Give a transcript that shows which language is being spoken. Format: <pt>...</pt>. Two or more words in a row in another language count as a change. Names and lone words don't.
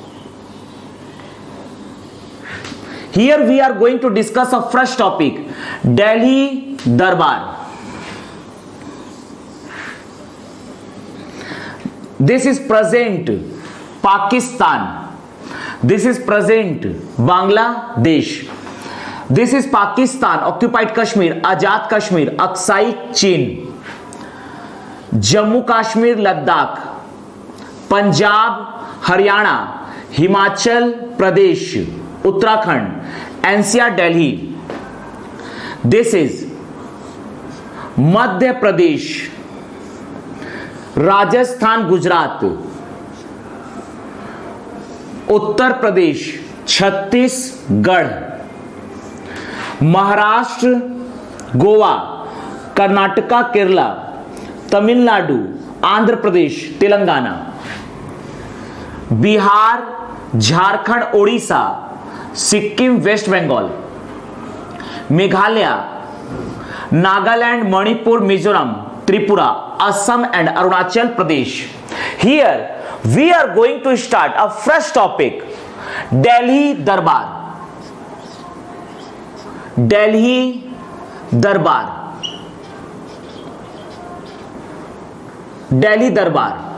<en>Here we are going to discuss a fresh topic, Delhi Darbar. This is present Pakistan. This is present Bangladesh. This is Pakistan, occupied Kashmir, Azad Kashmir, Aksai Chin. Jammu Kashmir, Ladakh, Punjab, Haryana, Himachal Pradesh, Uttarakhand, NCR, Delhi. This is Madhya Pradesh, Rajasthan, Gujarat, Uttar Pradesh, Chhattisgarh, Maharashtra, Goa, Karnataka, Kerala, Tamil Nadu, Andhra Pradesh, Telangana, Bihar, Jharkhand, Odisha, Sikkim, West Bengal, Meghalaya, Nagaland, Manipur, Mizoram, Tripura, Assam and Arunachal Pradesh. Here we are going to start a fresh topic, Delhi Darbar. Delhi Darbar. Delhi Darbar.</en>